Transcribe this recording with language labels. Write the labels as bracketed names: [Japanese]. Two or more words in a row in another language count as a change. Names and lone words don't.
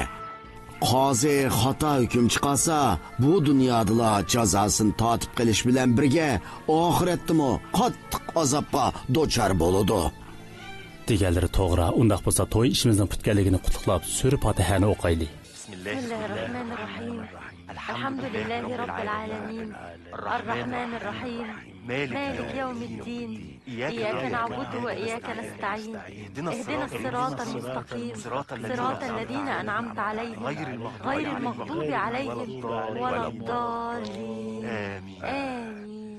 [Uzbek] Qozi xato hukm chiqarsa, bu dunyoda jazosini tortib qilish bilan birga oxiratdami qattiq azobga duchor bo'ladi. Deganlari to'g'ri. Undaq bo'lsa to'y ishimizning putganligini qutlab, sura Fatihani o'qaylik. [Arabic] بسم الله الرحمن الرحيم. الحمد لله رب العالمين. الرحمن الرحيم. مالك يوم الدين إياك نعبد وإياك نستعين اهدنا الصراط المستقيم صراط الذين أنعمت عليهم غير المغضوب عليهم ولا الضالين آمين